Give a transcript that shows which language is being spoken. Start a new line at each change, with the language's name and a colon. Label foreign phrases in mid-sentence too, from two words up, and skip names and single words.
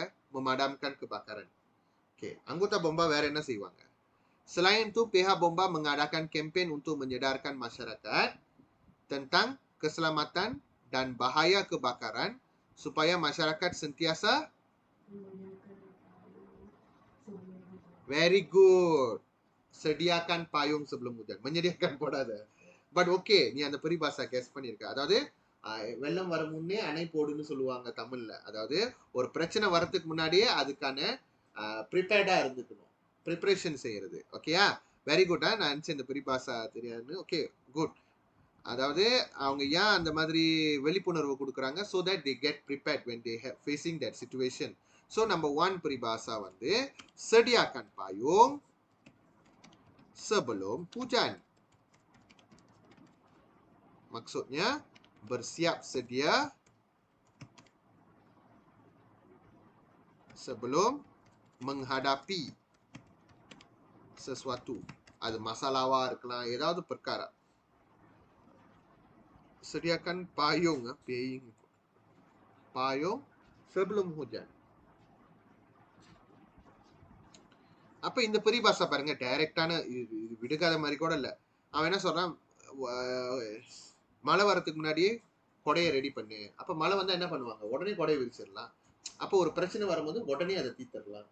Malay: memadamkan kebakaran. Okey, anggota bomba
Tamil: வேற என்ன செய்வாங்க?
Malay: Selain itu, pihak bomba mengadakan kempen untuk menyedarkan masyarakat tentang keselamatan dan bahaya kebakaran supaya masyarakat sentiasa
English: very good.
Malay: Sediakan payung sebelum hujan.
Tamil: Menyediakan போடாத.
English: but okay,
Tamil: நீ அந்த பரிபாஷா கெஸ் பண்ணிருக்க. அதாவது வெள்ளம் வர முன்னே அணை போடுன்னு சொல்லுவாங்க தமிழ்ல. அதாவது ஒரு பிரச்சனை வரதுக்கு முன்னாடியே அதுக்கான ப்ரிப்பேர்டா இருந்துக்கணும், ப்ரிப்பரேஷன் செய்யறது.
English: okay, very good.
Tamil: நான் நினைச்சேன் இந்த பரிபாஷா தெரியாதுன்னு.
English: okay good.
Tamil: அதாவது அவங்க ஏன் அந்த மாதிரி விழிப்புணர்வு கொடுக்குறாங்க?
English: so that they get prepared when they have facing that situation. so number
Malay: 1 peribahasa வந்து sediakan payung sebelum hujan. Maksudnya bersiap sedia sebelum menghadapi sesuatu.
Tamil: அது மசாலாவா இருக்கலாம், ஏதாவது perkara.
Malay: Sediakan payung, payung sebelum hujan.
Tamil: அப்ப இந்த பரிபாஷா பாருங்க, டைரக்டான விடுகாத மாதிரி கூட இல்ல. அவன் என்ன சொல்றான், மழை வரதுக்கு முன்னாடியே கொடையை ரெடி பண்ணு. அப்ப மழை வந்தா என்ன பண்ணுவாங்க? உடனே கொடையை விரிச்சிடலாம். அப்போ ஒரு பிரச்சனை வரும்போது உடனே அதை தீர்த்தரலாம்.